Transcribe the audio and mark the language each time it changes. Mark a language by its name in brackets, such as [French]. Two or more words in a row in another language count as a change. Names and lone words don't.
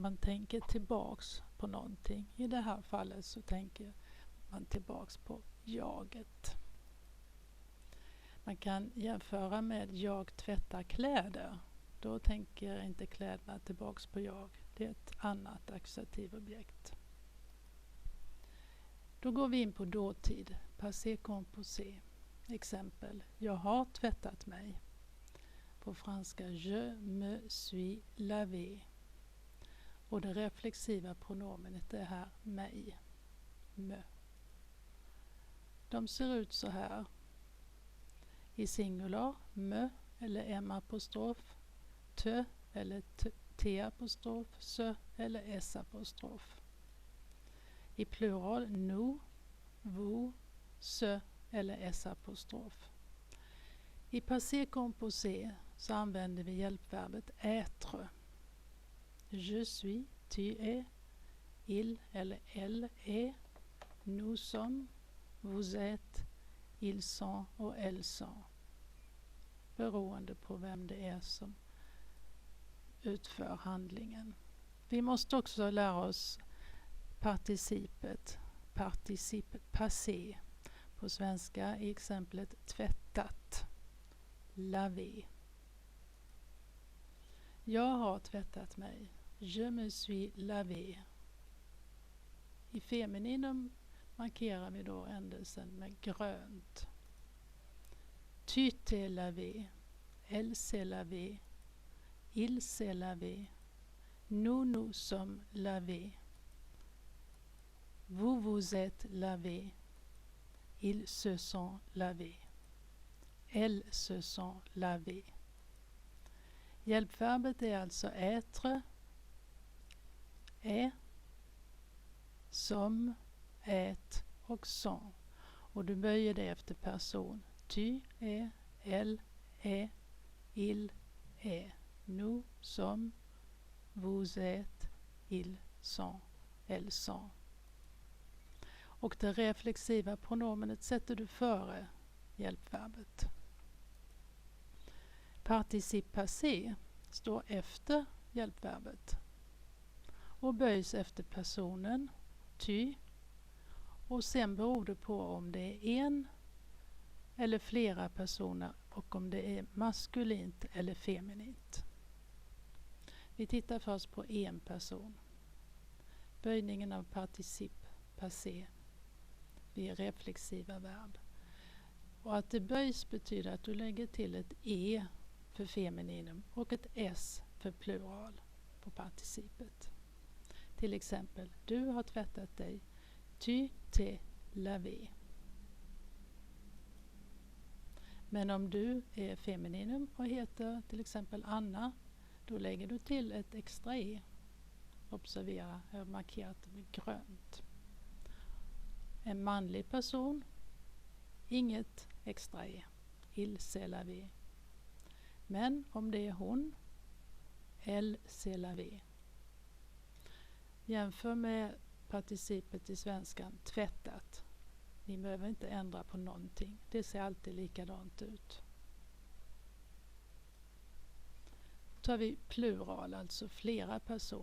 [Swedish] Man tänker tillbaks på någonting. I det här fallet så tänker man tillbaks på jaget. Man kan jämföra med jag tvättar kläder. Då tänker inte kläderna tillbaks på jag. Det är ett annat ackusativobjekt. Då går vi in på dåtid. [French] Passé composé. [Swedish] Exempel. Jag har tvättat mig. På franska [French] je me suis lavé. [Swedish] Och det reflexiva pronomenet är här mig. Me. De ser ut så här. I singular me eller m-apostrof, te eller t-apostrof, se eller s-apostrof. I plural [French] nous, vous, se [Swedish] eller s-apostrof. I passé composé så använder vi hjälpverbet être. [French] Je suis, tu es, il eller elle est, nous sommes, vous êtes, ils sont och elles sont. [Swedish] Beroende på vem det är som utför handlingen. Vi måste också lära oss participet passé. På svenska i exemplet tvättat. Lavé. Jag har tvättat mig. [French] Je me suis lavé. [Swedish] I femininum markerar vi då ändelsen med grönt. [French] Tu t'es lavé. Elle s'est lavé. Il s'est lavé. Nous sommes lavés. Vous vous êtes lavé. Ils se sont lavés. Elles se sont lavées. [Swedish] Hjälpverbet är alltså être, är, som, ät och sont. Och du böjer det efter person. [French] Tu, är, elle, är, il, är. Nous, som, vous êtes, ils sont, elles sont. [Swedish] Och det reflexiva pronomenet sätter du före hjälpverbet. [French] Participe passé [Swedish] står efter hjälpverbet och böjs efter personen, tu, och sen beror det på om det är en eller flera personer och om det är maskulint eller feminint. Vi tittar först på en person. Böjningen av [French] participe passé [Swedish] vid reflexiva verb. Och att det böjs betyder att du lägger till ett e för femininum och ett s för plural på participet. Till exempel, du har tvättat dig. [French] Tu t'es lavé. [Swedish] Men om du är femininum och heter till exempel Anna, då lägger du till ett extra e. Observera, jag har markerat med grönt. En manlig person, inget extra e. [French] Il s'est lavé. [Swedish] Men om det är hon, [French] elle s'est lavé. [Swedish] Jämför med participet i svenskan, tvättat. Ni behöver inte ändra på någonting. Det ser alltid likadant ut. Då tar vi plural, alltså flera personer.